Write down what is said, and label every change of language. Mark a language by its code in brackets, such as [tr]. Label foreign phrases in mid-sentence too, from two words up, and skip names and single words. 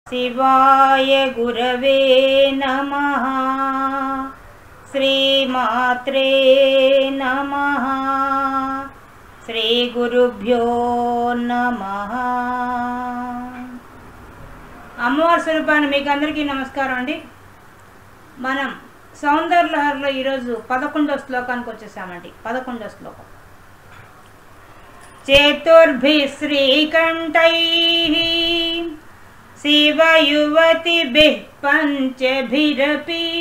[sa] शिवाय गुरवे नमः। श्रीमात्रे नमः। श्री गुरुभ्यो नमः। [te] అమ్మవారి స్వరూపాన్ని మీకు అందరికీ నమస్కారం అండి. మనం సౌందర్య లహరిలో ఈరోజు 11వ శ్లోకానికి వచ్చేసామండి. 11వ శ్లోకం. [sa] చతుర్భి శ్రీకంఠైః శివయువతిభిః పంచభిరపి